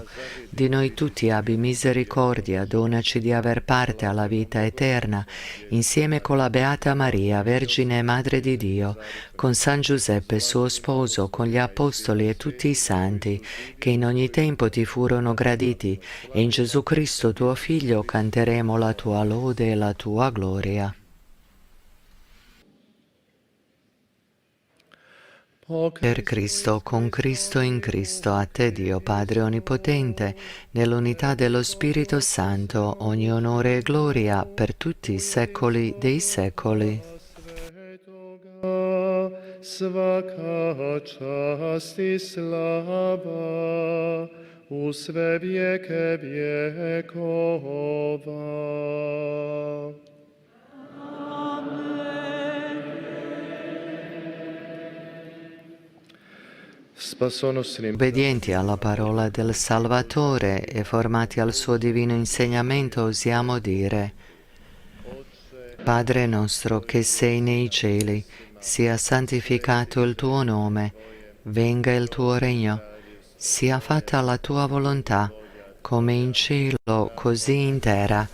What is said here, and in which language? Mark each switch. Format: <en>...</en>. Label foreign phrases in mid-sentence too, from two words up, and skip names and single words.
<it>Di noi tutti abbi misericordia, donaci di aver parte alla vita eterna, insieme con la Beata Maria, Vergine e Madre di Dio, con San Giuseppe suo sposo, con gli Apostoli e tutti i santi, che in ogni tempo ti furono graditi, e in Gesù Cristo tuo Figlio canteremo la tua lode e la tua gloria. Per Cristo, con Cristo, in Cristo, a te Dio Padre Onnipotente, nell'unità dello Spirito Santo, ogni onore e gloria per tutti i secoli dei secoli.</it> <hr>Svaka čast i slava u sve vijeke vjekova.</hr> <it>Obbedienti alla parola del Salvatore e formati al suo divino insegnamento, osiamo dire: Padre nostro che sei nei cieli, sia santificato il tuo nome, venga il tuo regno, sia fatta la tua volontà, come in cielo, così in terra.</it>